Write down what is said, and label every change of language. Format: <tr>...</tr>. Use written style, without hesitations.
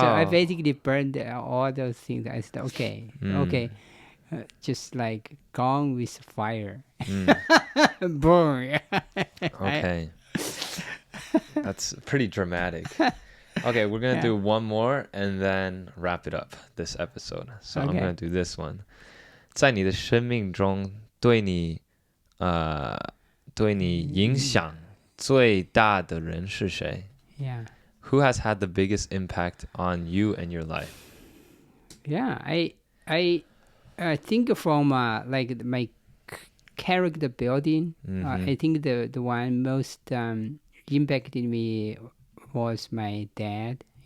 <en>So I basically burned all those things. I said, okay, just like gone with fire. Burn. Okay. That's pretty dramatic. Okay, we're going to do one more and then wrap it up, this episode. So I'm going to do this one.</en> <zh>在你的生命中对你影响最大的人是谁?</zh> <en>Yeah. Who has had the biggest impact on you and your life? Yeah, I think from like my character building, I think the one most impacted me was my dad.</en>